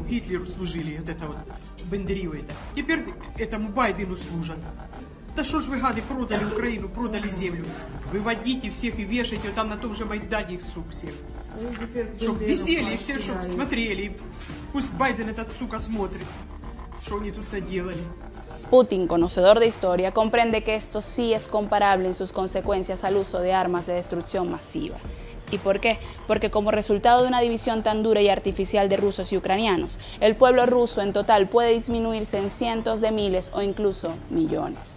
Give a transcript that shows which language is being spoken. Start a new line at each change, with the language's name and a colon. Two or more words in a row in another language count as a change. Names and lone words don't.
Russian: Гитлеру служили, вот это вот, Бендерию это. Теперь этому Байдену служат. Да что ж вы, гады, продали Украину, продали землю. Выводите всех и вешайте, там на том же Майдане их, сук, всех. Чтоб висели, все, чтоб смотрели. Пусть Байден этот, сука, смотрит, что они тут наделали.
Spanish: Putin, conocedor de historia, comprende que esto sí es comparable en sus consecuencias al uso de armas de destrucción masiva. ¿Y por qué? Porque como resultado de una división tan dura y artificial de rusos y ucranianos, el pueblo ruso en total puede disminuirse en cientos de miles o incluso millones.